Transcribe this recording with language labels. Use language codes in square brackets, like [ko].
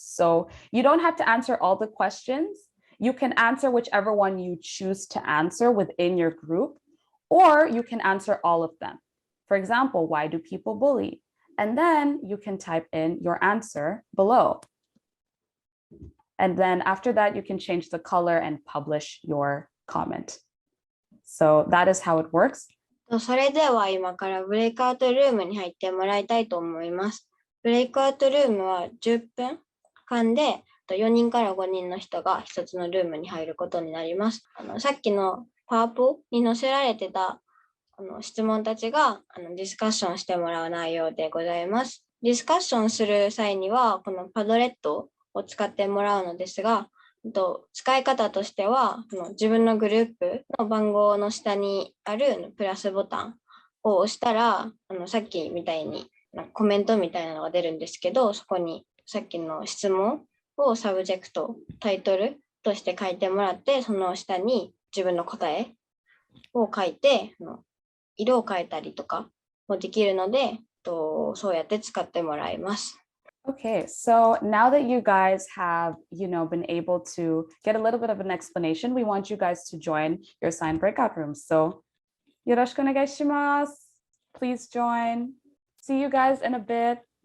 [en] So you don't have to answer all the questions. You can answer whichever one you choose to answer within your group, or you can answer all of them. For example, why do people bully? And then you can type in your answer below. And then after that, you can change the color and publish your comment. So that is how it works. [ja] それでは今からブレイクアウトルームに入ってもらいたいと思います。ブレイクアウトルームは10分間で4人から5人の人が1つのルームに入ることになります。さっきのパワポに載せられてた質問たちがディスカッションしてもらう内容でございます。ディスカッションする際にはこのパドレットを使ってもらうのですが、使い方としては自分のグループの番号の下にあるプラスボタンを押したらさっきみたいにコメントみたいなのが出るんですけど、そこにさっきの質問をサブジェクト、タイトルとして書いてもらって、その下に自分の答えを書いて色を変えたりとかもできるので、そうやって使ってもらいます。 [en] Okay, so now that you guys have, been able to get a little bit of an explanation, we want you guys to join your assigned breakout rooms. So, [ja] yoroshiku onegaishimasu. [en] Please join. See you guys in a bit.